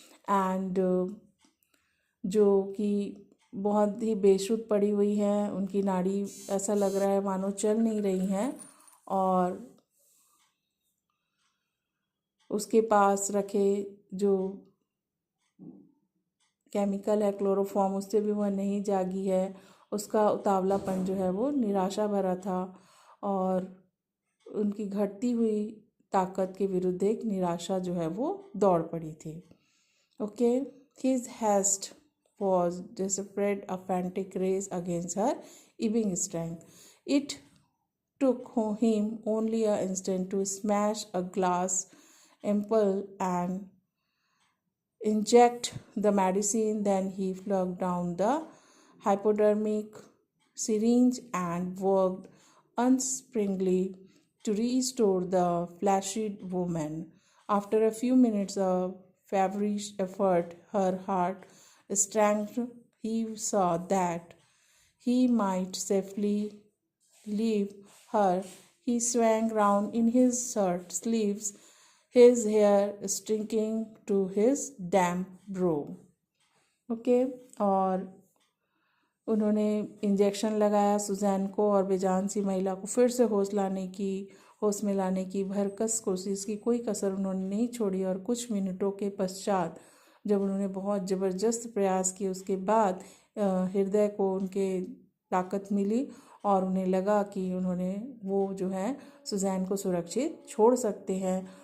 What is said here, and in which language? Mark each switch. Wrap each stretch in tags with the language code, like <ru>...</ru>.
<hi>And जो कि बहुत ही बेसुध पड़ी हुई हैं, उनकी नाड़ी ऐसा लग रहा है मानो चल नहीं रही हैं, और उसके पास रखे जो केमिकल है क्लोरोफॉर्म, उससे भी वह नहीं जागी है। उसका उतावलापन जो है वो निराशा भरा था और उनकी घटती हुई ताकत के विरुद्ध एक निराशा जो है वो दौड़ पड़ी थी।</hi> <en>Okay, his haste was desperate, a frantic race against her ebbing strength. It took him only an instant to smash a glass ampoule and inject the medicine. Then he flung down the hypodermic syringe and worked unsparingly to restore the flaccid woman. After a few minutes of feverish effort, her heart strength, he saw that he might safely leave her, he swung round in his shirt sleeves, his hair sticking to his damp brow.</en> <hi>Okay और उन्होंने injection लगाया Suzanne को और बेजान सी महिला को फिर से होश में लाने की भरकस कोशिश की। कोई कसर उन्होंने नहीं छोड़ी और कुछ मिनटों के पश्चात जब उन्होंने बहुत ज़बरदस्त प्रयास किए उसके बाद हृदय को उनके ताकत मिली और उन्हें लगा कि वो जो है सुजैन को सुरक्षित छोड़ सकते हैं।</hi>